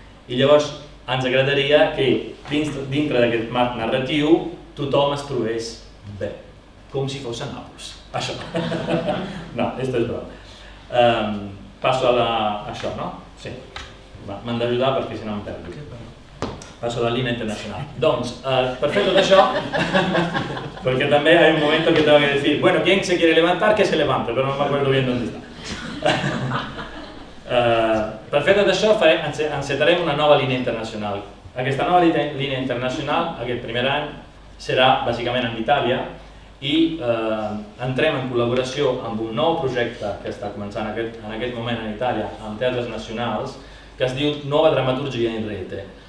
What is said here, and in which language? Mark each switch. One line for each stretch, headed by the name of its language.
Catalan: I llavors ens agradaria que dintre d'aquest marc narratiu tothom es trobés bé, com si fos a Nàpols. Això. No, esto és broma. Passo a això, no? Sí. M'han d'ajudar perquè si no em perdo. Passo a la línia internacional. Doncs, per fer tot això,
Spanish: porque también hay un momento que tengo que decir, bueno, ¿quién se quiere levantar? Que se levante, pero no me acuerdo bien dónde está.
Catalan: Per fer tot això, encetarem una nova línia internacional. Aquesta nova línia internacional, aquest primer any, serà bàsicament en Itàlia i entrem en col·laboració amb un nou projecte que està començant en aquest moment en Itàlia amb teatres nacionals que es diu Nova Dramaturgia in Rete.